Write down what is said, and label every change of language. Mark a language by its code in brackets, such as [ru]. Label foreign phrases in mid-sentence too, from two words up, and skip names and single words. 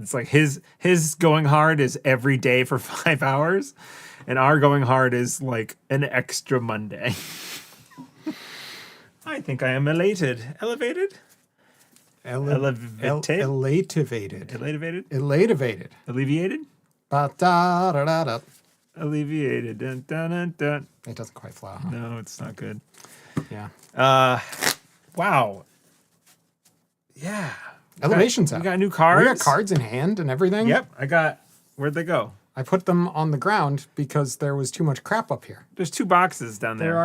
[en] It's like his going hard is every day for 5 hours, and our going hard is like an extra Monday. I think I am elated. Elevated? Elativated. Elativated? Alleviated? Ba-da-da-da-da. Alleviated. Dun, dun, dun, dun. It doesn't quite flow, huh? No, it's not good. Yeah. Wow. Yeah. Elevation's out. We got new cards. We got cards in hand and everything. Yep. Where'd they go? I put them on the ground because there was too much crap up here. There's 2 boxes down there.